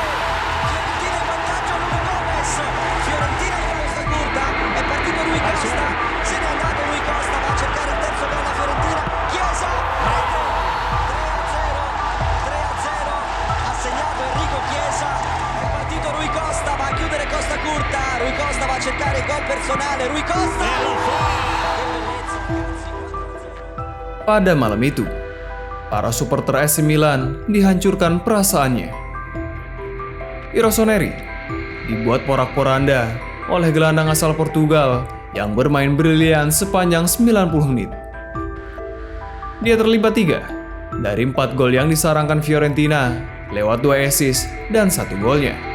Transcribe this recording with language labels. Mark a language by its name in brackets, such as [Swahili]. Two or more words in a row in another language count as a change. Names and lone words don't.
[Italian] Fiorentina in vantaggio, Nuno Gomes, Fiorentina in Costa curta, è partito Rui Costa, se n'è andato Rui Costa, va a cercare il terzo gol la Fiorentina, Chiesa, rete! 3-0, ha segnato Enrico Chiesa, è partito Rui Costa, va a chiudere Costa curta, Rui Costa va a cercare il gol personale, Rui Costa! Che bellezza ragazzi, 4-0. [Indonesian] Pada malam itu, para supporter AC Milan dihancurkan perasaannya. Rossoneri dibuat porak-poranda oleh gelandang asal Portugal yang bermain brilian sepanjang 90 menit. Dia terlibat 3 dari 4 gol yang disarangkan Fiorentina lewat 2 assist dan 1 golnya.